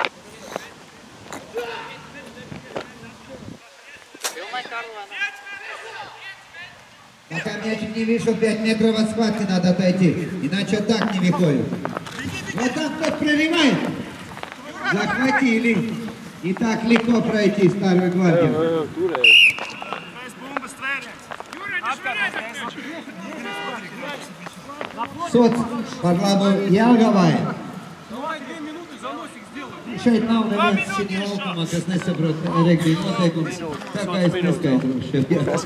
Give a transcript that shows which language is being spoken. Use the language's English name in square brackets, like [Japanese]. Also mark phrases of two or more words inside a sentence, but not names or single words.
[Russian] Пока мячик не вышел, 5 метров от схватки надо отойти, иначе так не выходит. Вот там кто проливает. Захватили. Не так легко пройти Старую Гвардию. [Latvian] Sots par labu Jelgavai. Šeit nav neviens šī laukumā, kas nesaprot regbija noteikumus, tā kā es neskaidrošu.